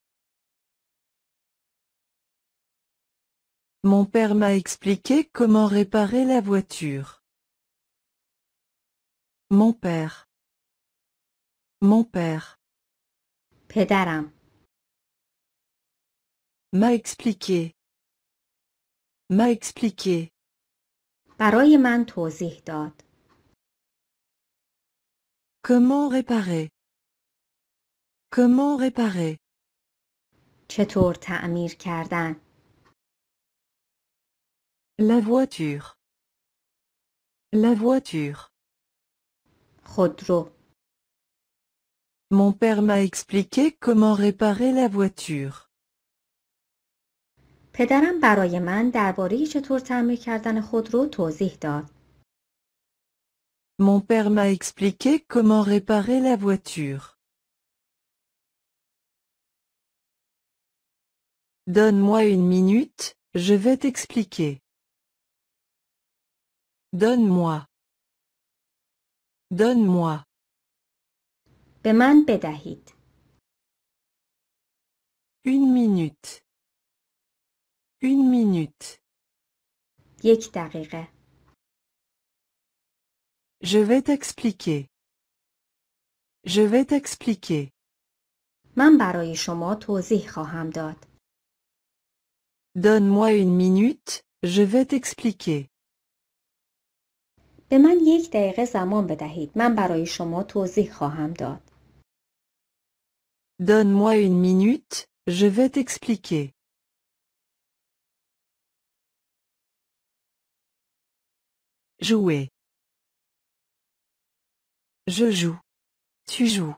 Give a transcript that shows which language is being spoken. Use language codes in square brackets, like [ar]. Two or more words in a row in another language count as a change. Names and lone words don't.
[fr] Mon père m'a expliqué comment réparer la voiture. Mon père. Mon père. [fa] پدرم. [fr] M'a expliqué. M'a expliqué. [fa] برای من توضیح داد. [fr] Comment réparer? Comment réparer? [fa] چطور تعمیر کردن؟ [fr] La voiture. La voiture. [fa] خودرو. [fr] Mon père m'a expliqué comment réparer la voiture. [fa] پدرم برای من درباره چطور تعمیر کردن خودرو توضیح داد. [fr] Mon père m'a expliqué comment réparer la voiture. Donne-moi une minute, je vais t'expliquer. Donne-moi. Donne-moi. [fa] به من بدهید. [fr] Une minute. Une minute. [fa] 1 دقیقه. [fr] Je vais t'expliquer. Je vais t'expliquer. [fa] من برای شما توضیح خواهم داد. [fr] Donne-moi une minute, je vais t'expliquer. [fa] به من 1 دقیقه زمان بدهید. من برای شما توضیح خواهم داد. [fr] Donne-moi une minute, je vais t'expliquer. Jouer. Je joue. Tu joues.